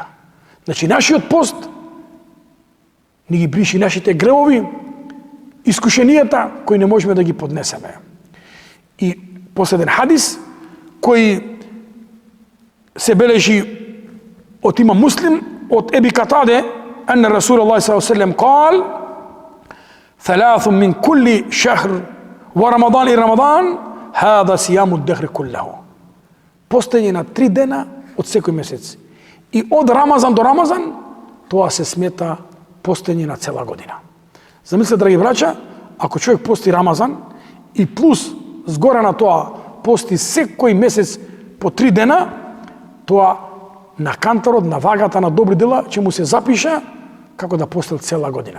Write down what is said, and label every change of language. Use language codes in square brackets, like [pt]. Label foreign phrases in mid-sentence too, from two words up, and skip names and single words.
[mk] Значи нашиот пост ни ги бриши нашите гревови, искушенијата кои не можеме да ги поднесеме. И последен хадис кој се бележи од имам Муслим, од Еби Катаде, [ar] أن رسول الله صلى الله عليه وسلم قال: ثلاث من كل شهر ورمضان إلى رمضان هذا صيام الدهر كله. [mk] Постоење на 3 дена од секој месец. И од Рамазан до Рамазан тоа се смета постоење на цела година. Замислете, драги браќа, ако човек пости Рамазан и плюс згора на тоа пости секој месец по 3 дена, тоа на кантарот, на вагата на добри дела ќе му се запише како да постил цела година.